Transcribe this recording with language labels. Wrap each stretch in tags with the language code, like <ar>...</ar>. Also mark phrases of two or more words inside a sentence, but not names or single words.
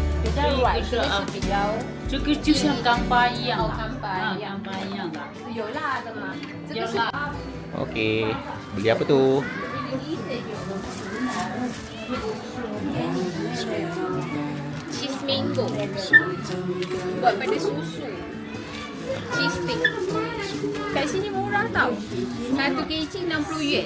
<zh>比较软，是比较这个就像干巴一样的，干巴一样干巴一样的。有辣的吗？这个是有辣。</zh> <ms>Okey, beli apa tu?</ms> <en>cheese mango.</en> <ms>Buat pada susu.</ms> <en>Cheese stick.</en> <ms>Kat sini murah tau. 1 kg 60 yuan.</ms>